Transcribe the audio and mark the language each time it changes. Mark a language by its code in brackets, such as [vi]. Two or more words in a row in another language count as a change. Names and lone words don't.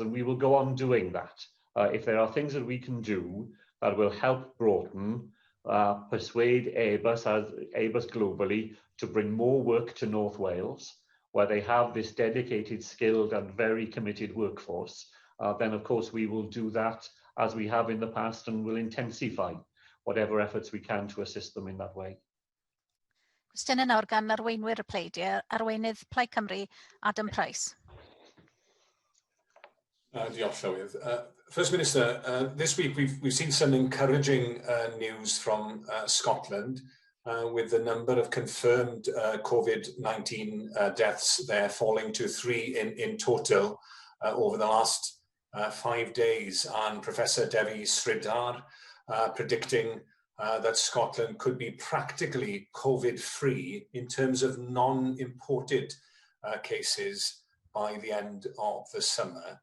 [en] And we will go on doing that. If there are things that we can do that will help Broughton persuade Airbus globally to bring more work to North Wales, where they have this dedicated, skilled and very committed workforce, then of course we will do that as we have in the past and will intensify whatever efforts we can to assist them in that way. [cy] Cwestiynau nawr gan arweinwyr y pleidiau, arweinydd Plaid Cymru, Adam Price. Diolch, Llywydd. [en] First Minister, this week we've seen some encouraging news from Scotland with the number of confirmed COVID-19 deaths there falling to 3 in total over the last 5 days, and Professor Devi Sridhar predicting that Scotland could be practically COVID-free in terms of non-imported cases by the end of the summer.